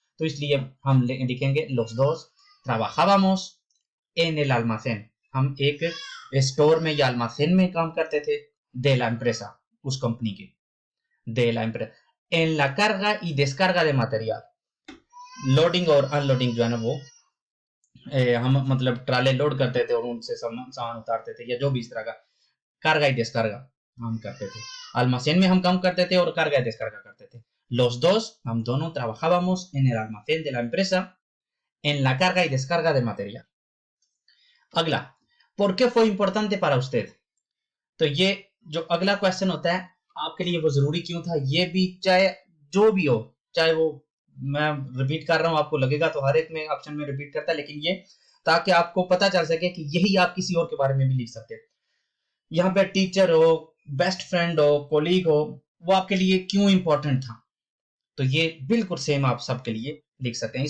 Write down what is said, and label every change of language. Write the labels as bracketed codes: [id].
[ur] تو اس لیے ہم لکھیں گے [es] los dos trabajábamos en el almacén, [ur] ہم ایک اسٹور میں یا almacén میں کام کرتے تھے, [es] de la empresa [ur] اس کمپنی کے, [es] de la empresa en la carga y descarga de material, [ur] loading اور ان لوڈنگ جو ہے نا وہ ہم مطلب ٹرالے لوڈ کرتے تھے اور ان سے سامان اتارتے تھے یا جو بھی اس طرح کا کارگا [es] y descarga [ur] ہم کرتے تھے. almacén میں ہم کام کرتے تھے اور کارگا [es] y descarga [ur] کرتے تھے. [es] los dos [ur] ہم دونوں [es] trabajábamos en el almacén de la empresa en la carga y descarga de material. [ur] اگلا [es] ¿por qué fue importante para usted? [ur] تو یہ جو اگلا کویسچن ہوتا ہے آپ کے لیے وہ ضروری کیوں تھا, یہ بھی چاہے جو بھی ہو, چاہے وہ میں ریپیٹ کر رہا ہوں آپ کو لگے گا تو ہر ایک میں آپشن میں ریپیٹ کرتا ہے, لیکن یہ تاکہ آپ کو پتا چل سکے کہ یہی آپ کسی اور کے بارے میں بھی لکھ سکتے ہیں. یہاں پہ ٹیچر ہو, بیسٹ فرینڈ ہو, کولیگ ہو, وہ آپ کے لیے کیوں امپورٹنٹ تھا, تو یہ بالکل سیم آپ سب کے لیے لکھ سکتے ہیں.